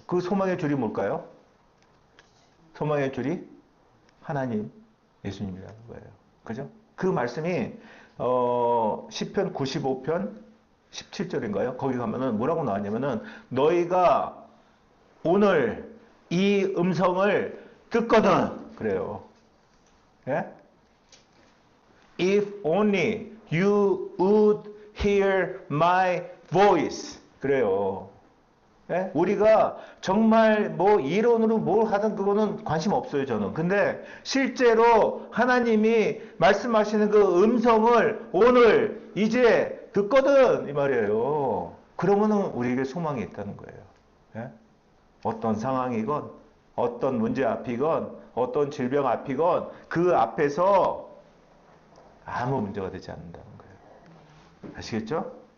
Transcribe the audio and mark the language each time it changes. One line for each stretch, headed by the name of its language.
Korean: 그 소망의 줄이 뭘까요? 소망의 줄이 하나님, 예수님이라는 거예요. 그죠? 그 말씀이 시편 95편 17절인가요? 거기 가면은 뭐라고 나왔냐면은 너희가 오늘 이 음성을 듣거든 그래요. 예?
English: If only you would hear my voice.
Korean: 그래요. 예? 우리가 정말 뭐 이론으로 뭘 하든 그거는 관심 없어요, 저는. 근데 실제로 하나님이 말씀하시는 그 음성을 오늘 이제 듣거든 이 말이에요. 그러면은 우리에게 소망이 있다는 거예요. 예? 어떤 상황이건 어떤 문제 앞이건 어떤 질병 앞이건 그 앞에서 아무 문제가 되지 않는다는 거예요. 아시겠죠?